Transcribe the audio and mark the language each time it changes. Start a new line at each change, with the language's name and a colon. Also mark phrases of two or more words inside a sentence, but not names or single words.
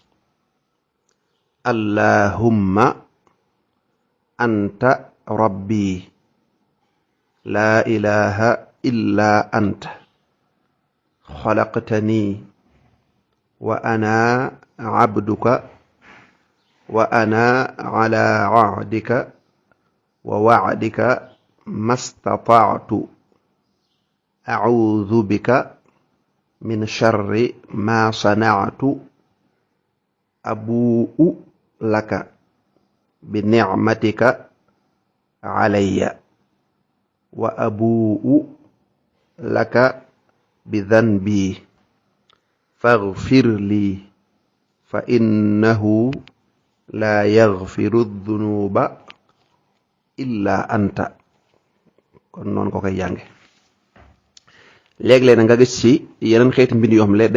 Arabic: اللهم أنت ربي لا إله إلا أنت خلقتني وأنا عبدك وأنا على عهدك ووعدك ما استطعت أعوذ بك من شر ما صنعت أبوء لك بنعمتك علي وأبوء لك بذنبي فاغفر لي فإنه لا يغفر الذنوب إلا أنت
Wolof: kon noonu ko koy jànge léeg-léeg na nga gis ci yeneen xeeti mbind yoo xam ne